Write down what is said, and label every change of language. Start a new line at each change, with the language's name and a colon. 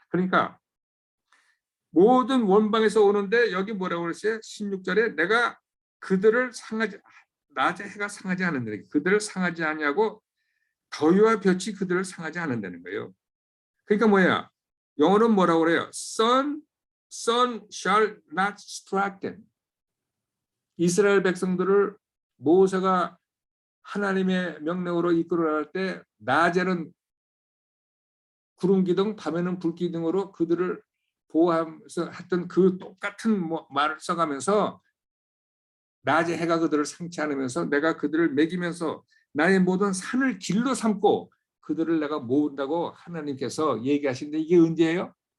Korean: 그러니까 모든 원방에서 오는데 여기 뭐라고 그랬어요? 16절에 내가 그들을 상하지 낮의 해가 상하지 않는다는 게 그들을 상하지 않냐고 더위와 볕이 그들을 상하지 않는다는 거예요. 그러니까 뭐야? 영어로는 뭐라고 그래요?
English: Sun shall not strike them.
Korean: 이스라엘 백성들을 모세가 하나님의 명령으로 이끌어 나갈 때 낮에는 구름 기둥, 밤에는 불 기둥으로 그들을 보호하면서 했던 그 똑같은 말을 써가면서 낮에 해가 그들을 상치 않으면서 내가 그들을 먹이면서 나의 모든 산을 길로 삼고 그들을 내가 모은다고 하나님께서 얘기하시는데 이게 언제예요?